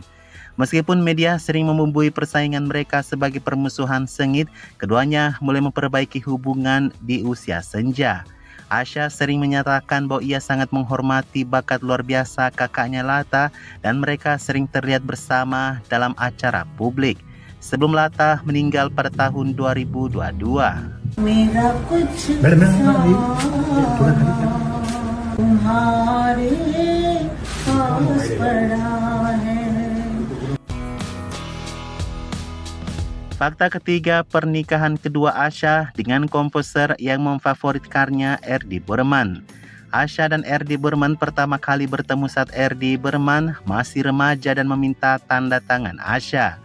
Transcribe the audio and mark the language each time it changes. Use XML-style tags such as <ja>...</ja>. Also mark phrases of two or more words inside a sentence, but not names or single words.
<id>Meskipun media sering membumbui persaingan mereka sebagai permusuhan sengit, keduanya mulai memperbaiki hubungan di usia senja. Asha sering menyatakan bahwa ia sangat menghormati bakat luar biasa kakaknya Lata dan mereka sering terlihat bersama dalam acara publik. Sebelum Lata meninggal pada tahun 2022.</id> <hi>मेरा कुछ मैडम, तुम्हारे पास पड़ा है.</hi> <id>Fakta ketiga, pernikahan kedua Asha dengan komposer yang memfavoritkannya R.D. Burman. Asha dan Erdi Berman pertama kali bertemu saat Erdi Berman masih remaja dan meminta tanda tangan Asha.</id>